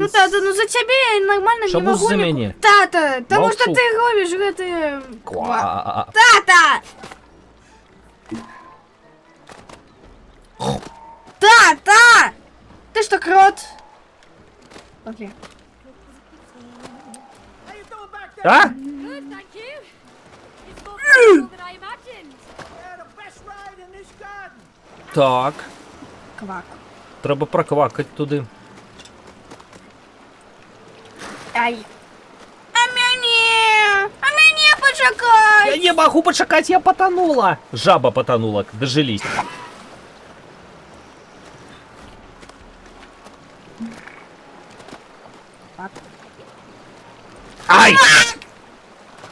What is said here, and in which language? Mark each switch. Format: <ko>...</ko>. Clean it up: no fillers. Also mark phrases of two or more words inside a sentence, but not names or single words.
<ru>Ну тата, ну за тебя я нормально не Шабуз могу. за ни- меня. Тата, потому что Молчу. ты робишь это... Ква.</ru> <uk>Тата! Тата!</uk> <ru>Ты что, крот? Окей.</ru> <en>How you doing back there? А? Good, thank you. It's more beautiful than I imagined. Yeah, the best ride in this garden.</en> <uk>Так, Квак. треба проквакать туди.</uk> <ru>Ай. А мне почекай! Я не могу почекать, я потонула. Жаба потонула, дожились. Ай!</ru>